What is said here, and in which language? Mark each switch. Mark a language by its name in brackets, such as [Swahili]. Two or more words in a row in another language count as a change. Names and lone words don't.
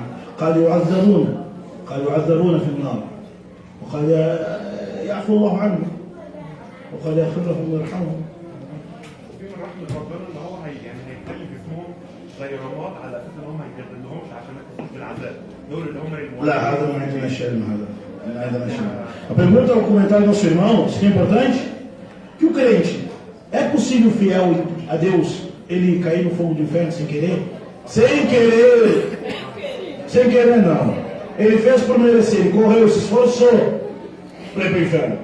[Arabic] قد يعذبون في النار وقد يعفو الله عنهم وقد يغفر لهم ويرحمهم. في الرحمة ربنا ان هو يعني هيخلي جسمهم زي رماد على اساس ان هم ما يجددهمش عشان ما يحسوش بالعذاب. دول اللي هم لا, هذا [Portuguese] não entra na Shelma, nada na Shelma. A pergunta ao comentário do nosso irmão, isso que é importante, que o crente, é possível fiel a Deus, ele cair no fogo do inferno sem querer? Sem querer! Sem querer não. Ele fez por merecer, ele correu, se esforçou para ir para o inferno.